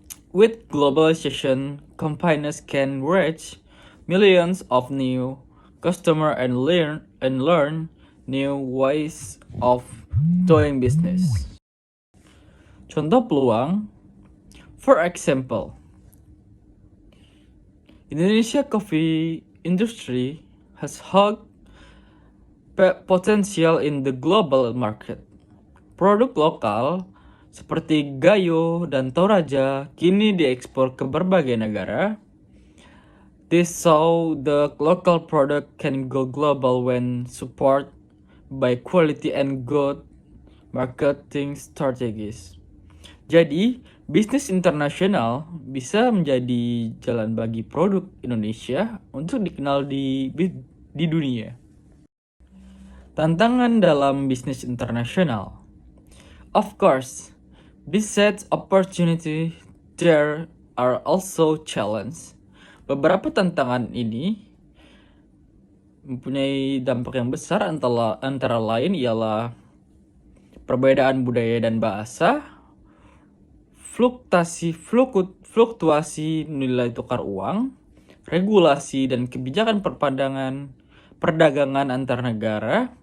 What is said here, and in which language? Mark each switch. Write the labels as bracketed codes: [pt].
[en] With globalization, companies can reach millions of new customers and learn new ways of doing business. [id] Contoh peluang, [en] for example, Indonesia coffee industry has high potential in the global market. [id] Produk lokal seperti Gayo dan Toraja kini diekspor ke berbagai negara. [en] This show the local product can go global when supported by quality and good marketing strategies. [id] Jadi, bisnis internasional bisa menjadi jalan bagi produk Indonesia untuk dikenal di dunia. Tantangan dalam bisnis internasional. [en] Of course, besides opportunity, there are also challenges. [id] Beberapa tantangan ini mempunyai dampak yang besar, antara lain ialah perbedaan budaya dan bahasa, fluktuasi nilai tukar uang, regulasi dan kebijakan perdagangan antar negara.